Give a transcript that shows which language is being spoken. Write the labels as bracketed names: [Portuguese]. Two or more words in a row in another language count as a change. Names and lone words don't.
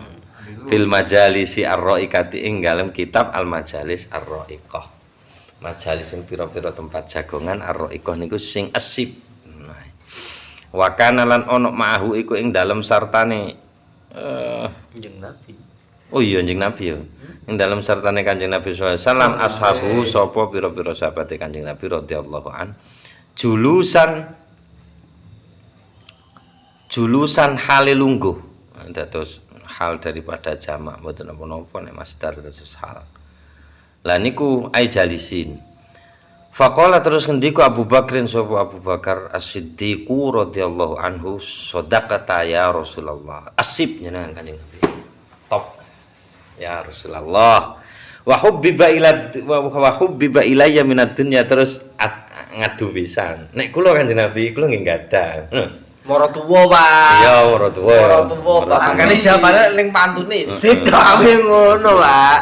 [Arabic] Fil majalisi ar-ra'iqati [Javanese] ing dalem kitab [Arabic] Al-Majalis Ar-Ra'iqah. [Javanese] Majalis sing pira-pira tempat jagongan ar-ra'iqah niku sing asib. Nah. [Arabic] Wa kana [Javanese] lan ana ma'ahu iku ing dalem sartane Kanjeng Nabi. oh iya Kanjeng Nabi ya. Ing dalem sartane Kanjeng Nabi [Arabic] sallallahu alaihi wasallam [Javanese] ashabu sapa pira-pira sahabate Kanjeng Nabi [Arabic] radhiyallahu an. [Javanese] Julusan hale lungguh. Dados hal daripada jamak mboten napa-napa nek masdar terus hal. Lah niku [Arabic] ai jalisin. [Javanese] Faqala terus ngendika Abu Bakrin sapa Abu Bakar As-Siddiq radhiyallahu anhu [Arabic] sadaqata ya Rasulullah. [Javanese] Asib jenengan Kanjeng Nabi. Top. [Arabic] Ya Rasulullah. Wa hubbiba ilayya minad dunya [Javanese] terus ngadu pisan. Nek kula Kanjeng Nabi kula nggih gadah. Moro tuwa, Pak. Iya, moro tuwa. Moro tuwa, Pak. Makane jawabane ning pantune sip gawe ngono, Pak.